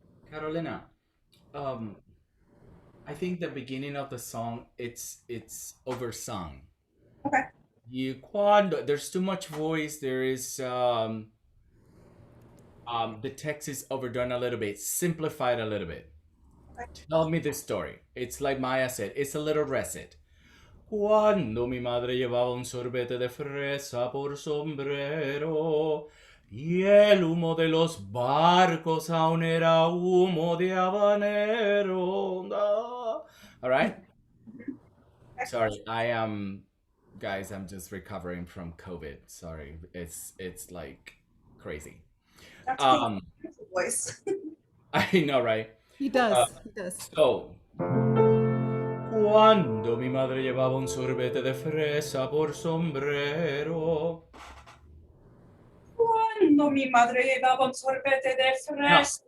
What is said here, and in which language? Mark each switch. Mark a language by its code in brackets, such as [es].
[en] Carolina, I think the beginning of the song it's oversung. Okay. There's too much voice. There is the text is overdone a little bit, simplified a little bit. Okay. Tell me the story. It's like Maya said. It's a little recit. [es] Cuando mi madre llevaba un sorbete de fresa por sombrero y el humo de los barcos aún era humo de habanero. [en] All right. Sorry, guys, I'm just recovering from COVID. Sorry, it's like crazy. That's a beautiful voice. I know, right? He does. [es] So, cuando mi madre llevaba un sorbete de fresa por sombrero. Cuando mi madre llevaba un sorbete de fresa.